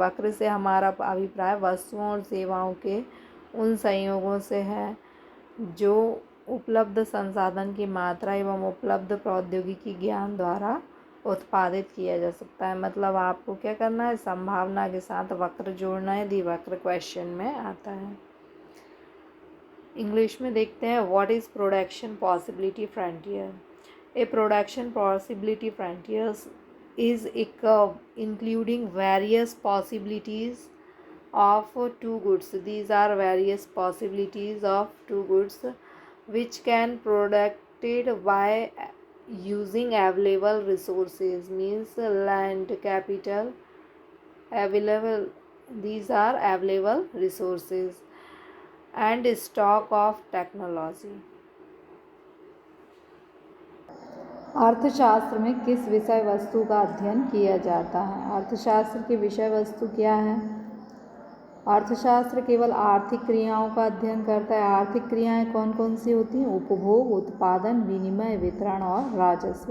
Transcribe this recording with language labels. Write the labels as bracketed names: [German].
[Hindi] वक्र से हमारा अभिप्राय वस्तुओं और सेवाओं के उन संयोगों से है जो उपलब्ध संसाधन की मात्रा एवं उपलब्ध प्रौद्योगिकी ज्ञान द्वारा उत्पादित किया जा सकता है। मतलब आपको क्या करना है, संभावना के साथ वक्र जोड़ना है, यदि वक्र क्वेश्चन में आता है। इंग्लिश में देखते हैं [English] What is production possibility frontier. A production possibility frontiers is a curve including various possibilities of two goods. These are various possibilities of two goods which can produced by using available resources, means land, capital, available, these are available resources, and stock of technology. [Hindi] अर्थशास्त्र में किस विषय वस्तु का अध्ययन किया जाता है? अर्थशास्त्र की विषय वस्तु क्या है? अर्थशास्त्र केवल आर्थिक क्रियाओं का अध्ययन करता है। आर्थिक क्रियाएं कौन कौन सी होती हैं? उपभोग, उत्पादन, विनिमय, वितरण और राजस्व।